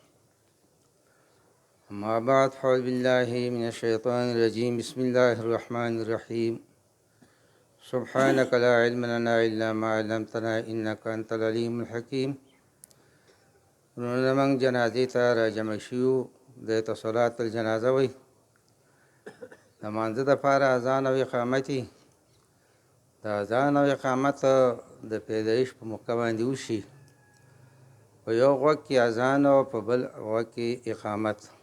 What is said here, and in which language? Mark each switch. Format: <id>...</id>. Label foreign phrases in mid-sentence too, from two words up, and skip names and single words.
<ar>أما بعد، فأعوذ بالله من الشيطان الرجيم. بسم الله الرحمن الرحيم. سبحانك لا علم لنا إلا ما علمتنا إنك أنت العليم الحكيم.</ar> <ps>نمنګ جنازې ته راجمع شیو، د</ps> <ar>صلات الجنازه</ar> <ps>وي. د مانځه دپاره اذان او اقامتي. د اذان او اقامت د پیدایش په موقع باندې وشي، په یو غوږ کې اذان او په بل غوږ کې اقامت.</ps>